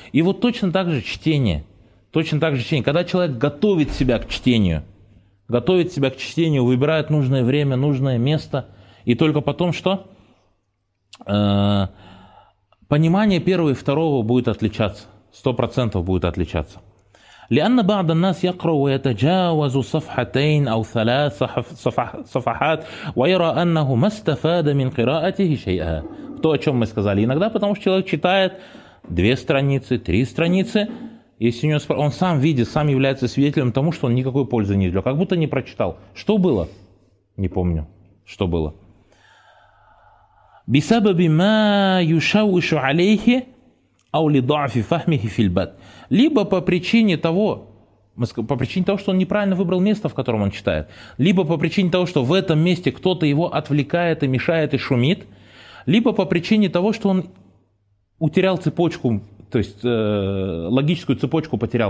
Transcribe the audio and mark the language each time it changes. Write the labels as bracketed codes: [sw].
[ru] И вот точно так же чтение. Точно так же чтение. Когда человек готовит себя к чтению, готовит себя к чтению, выбирает нужное время, нужное место, и только потом что? Понимание первого и второго будет отличаться. 100% будет отличаться. [ar] لأن بعض الناس يقرأ ويتجاوز صفحتين أو ثلاث صفحات ويرى أنه ما استفاد من قراءته شيئا. [ru] То, о чем мы сказали. Иногда, потому что человек читает две страницы, три страницы, если у него он сам видит, сам является свидетелем тому, что он никакой пользы не извлек, как будто не прочитал. Что было? Не помню, что было. [ar] بسبب ما يشوش عليه أو لضعف فهمه في البدء. [ru] Либо по причине того, что он неправильно выбрал место, в котором он читает, либо по причине того, что в этом месте кто-то его отвлекает и мешает и шумит, либо по причине того, что он утерял цепочку, то есть логическую цепочку потерял.